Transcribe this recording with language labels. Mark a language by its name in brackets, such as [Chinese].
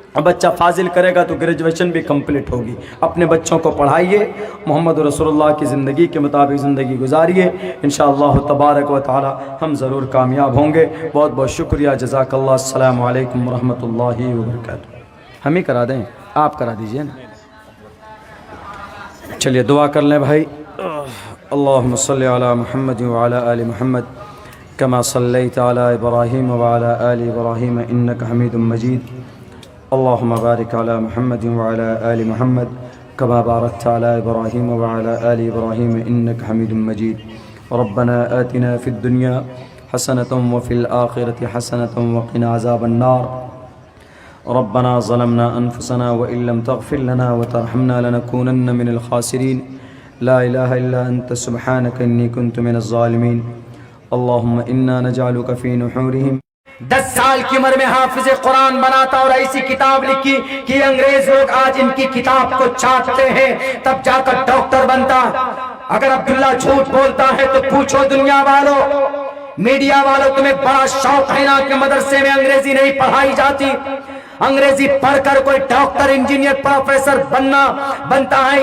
[Urdu] بچہ فاضل کرے گا تو گریجویشن بھی کمپلیٹ ہوگی۔ اپنے بچوں کو پڑھائیے، محمد رسول اللہ کی زندگی کے مطابق زندگی گزاریے، انشاءاللہ تبارک و تعالی ہم ضرور کامیاب ہوں گے۔ بہت بہت شکریہ، جزاک اللہ۔ السلام علیکم ورحمۃ اللہ وبرکاتہ۔ ہم ہی کرا دیں، آپ کرا دیجئے نا۔ چلیے دعا کر لیں بھائی۔ [Arabic] اللہم صلی علی محمد وعلی آل محمد کما صلیت علی ابراہیم وعلی آل ابراہیم انک حمید مجید۔ اللهم بارك على محمد وعلى آل محمد كما باركت على إبراهيم وعلى آل إبراهيم إنك حميد مجيد. ربنا آتنا في الدنيا حسنة وفي الآخرة حسنة وقنا عذاب النار. ربنا ظلمنا أنفسنا وإن لم تغفر لنا وترحمنا لنكونن من الخاسرين. لا إله إلا أنت سبحانك إني كنت من الظالمين. اللهم إنا نجعلك في نحورهم. [Urdu] 10 سال کی عمر میں حافظ قرآن بناتا اور ایسی کتاب لکھی کہ انگریز لوگ آج ان کی کتاب کو چاٹتے ہیں، تب جا کر ڈاکٹر بنتا. اگر عبداللہ جھوٹ بولتا ہے تو پوچھو دنیا والوں، میڈیا والوں، تمہیں بڑا شوق ہے نا کہ مدرسے میں انگریزی نہیں پڑھائی جاتی؟ انگریزی پڑھ کر کوئی ڈاکٹر، انجینئر، پروفیسر بنتا ہے.